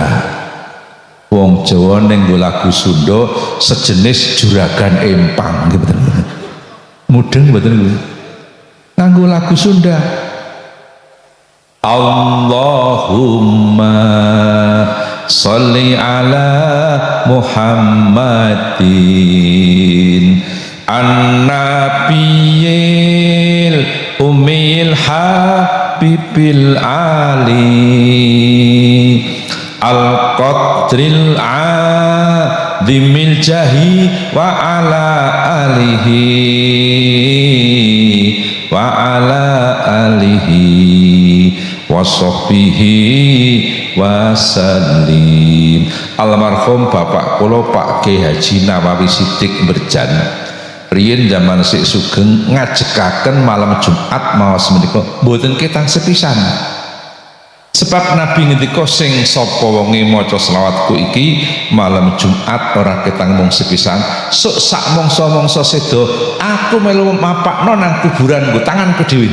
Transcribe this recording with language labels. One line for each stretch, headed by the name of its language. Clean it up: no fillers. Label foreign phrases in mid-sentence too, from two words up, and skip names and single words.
Javanese: Wong Jawa ning nggo lagu Sunda sejenis juragan empang nggih mboten. Mudeng mboten niku. Nganggo lagu Sunda.
Arabic: اللهم صل على محمد النبي الأمي الحبيب العالي القدر العظيم الجاه وعلى آله وعلى آله وصحبه وسلم.
Javanese: Almarhum bapak kula Pak Kiai Haji Nawawi Siddiq Merjan riyen zaman sik sugeng ngajekaken malam Jumat maos menika mboten ketang sepisan. Sebab Nabi ngendika sing sapa wonge maca selawatku iki malam Jumat ora ketang mung sepisan sok sak mangsa-mangsa seda aku melu mapakno nang kuburan nggo tanganku dhewe.